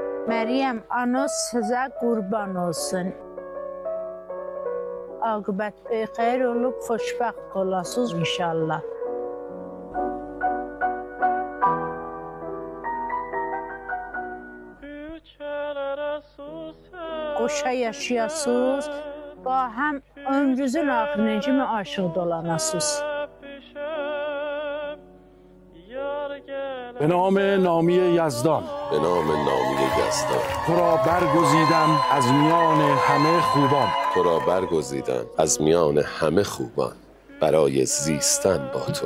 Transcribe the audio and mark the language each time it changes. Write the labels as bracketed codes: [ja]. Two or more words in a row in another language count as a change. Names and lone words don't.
[az] Meryem anız sizə qurban olsun. Aqibət xeyir olub, xoşbəxt olasınız inşallah. Qoşa yaşayasınız, həm ömrünüzün axırına kimi aşıq dolanasınız. [fa] به نام نامی یزدان به نام نامی یزدان تو را برگزیدم از میان همه خوبان تو را برگزیدم از میان همه خوبان برای زیستن با تو